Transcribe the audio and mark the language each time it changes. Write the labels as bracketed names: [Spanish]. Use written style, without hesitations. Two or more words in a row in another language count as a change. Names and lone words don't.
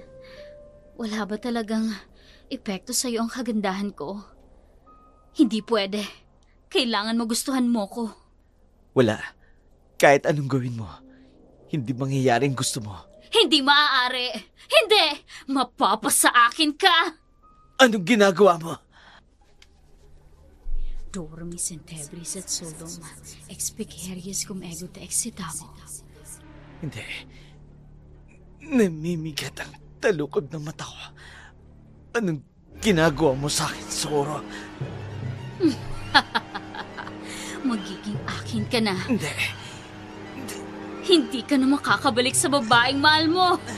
[Filipino] Wala ba talagang epekto sa'yo ang kagandahan ko? Hindi pwede. Kailangan magustuhan mo ko. Wala. Kahit anong gawin mo, hindi mangyayaring gusto mo. Hindi maaari. Hindi! Mapapasa akin ka! Anong ginagawa mo? [Latin] Dormis in tebris et solum, expiceries cum ego te excitamo. [Filipino] Hindi. Namimigat ang talukod ng mata ko. Anong ginagawa mo sa akin, Socorro? Magiging akin ka na. Hindi. Hindi ka na makakabalik sa babaeng mahal mo.